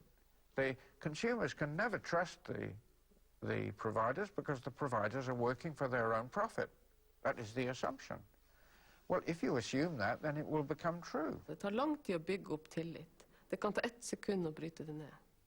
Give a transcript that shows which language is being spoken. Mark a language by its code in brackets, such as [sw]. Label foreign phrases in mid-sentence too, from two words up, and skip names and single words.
[en] The consumers can never trust the providers because the providers are working for their own profit. That is the assumption. Well, if you assume that, then it will become true. [no] Det tar lang tid å bygge opp tillit. Det kan ta 1 sekund å bryte det ned.